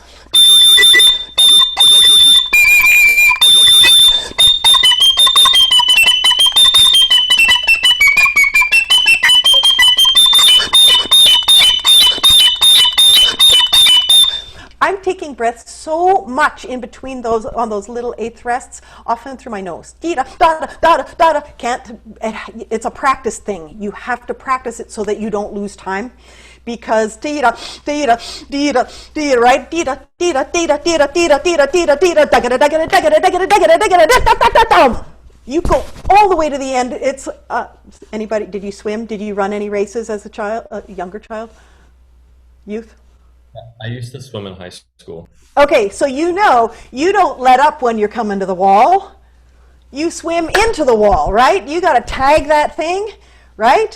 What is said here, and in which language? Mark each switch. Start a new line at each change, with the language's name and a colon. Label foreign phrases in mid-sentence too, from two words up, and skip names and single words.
English: I'm taking breaths so much in between those, on those little eighth rests, often through my nose. Dee-da, da-da, da-da, da-da. It's a practice thing. You have to practice it so that you don't lose time. Because dee-da, dee-da, dee-da, dee-da, right? Dee-da, dee-da, dee-da, dee-da, dee-da, dee-da, dee-da, dee-da, da-ga-da, da-ga-da, da-ga-da, da-ga-da, da-ga-da, da-ga-da, da-da-da-da-da. You go all the way to the end. It's, anybody, did you swim? Did you run any races as a child, a younger child? Youth? I used to swim in high school. Okay, so you know you don't let up when you're coming to the wall. You swim into the wall, right? You got to tag that thing, right?